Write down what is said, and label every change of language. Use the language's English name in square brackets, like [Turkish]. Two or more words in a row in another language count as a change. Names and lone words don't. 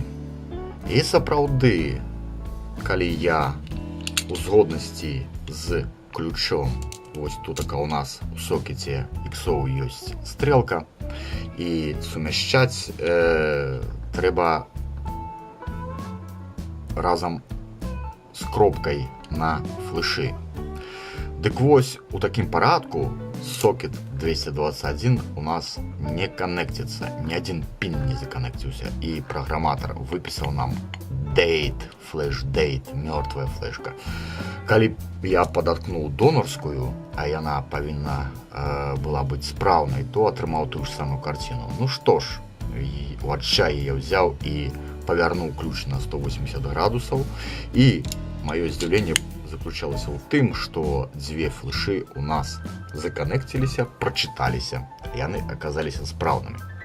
[Belarusian] І сапраўды, калі я у згоднасці з ключом, вось тут у нас у сокеце іксоў ёсць стрэлка, і сумяшчаць трэба разам з кропкай на флешы. Дык вось, у такім парадку сокет 221 у нас не каннекціцца, ні адзін пін не заканнекціўся, і праграматар выпісаў нам date, флеш date, мёртвая флешка. Калі б я падаткнуў донорскую, а яна павінна была быць спраўнай, то атрымаў тую ж самую карціну. Ну што ж, у адчаі я ўзяў і павярнуў ключ на 180 градусаў, і маё здзіўленне заключалася ў тым, што дзве флешы у нас заканнекціліся, прачыталіся, яны аказаліся спраўнымі.